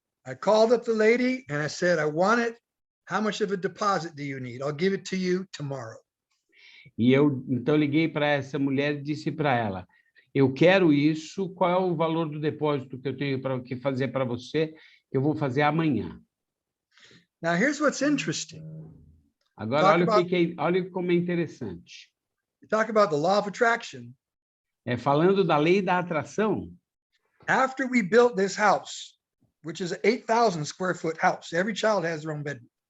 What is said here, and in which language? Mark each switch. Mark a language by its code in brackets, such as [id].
[en] I called up the lady and I said, I want it. How much of a deposit do you need? I'll give it to you tomorrow. [pt] E eu então liguei para essa mulher e disse para ela, eu quero isso, qual é o valor do depósito que eu tenho para fazer para você? Eu vou fazer amanhã. [en] Now, here's what's interesting. [pt] Agora, olha como é interessante. [en] You talk about the law of attraction. [pt] Falando da lei da atração, [en] After we built this house, which is an 8,000 square foot house, every child has their own bedroom.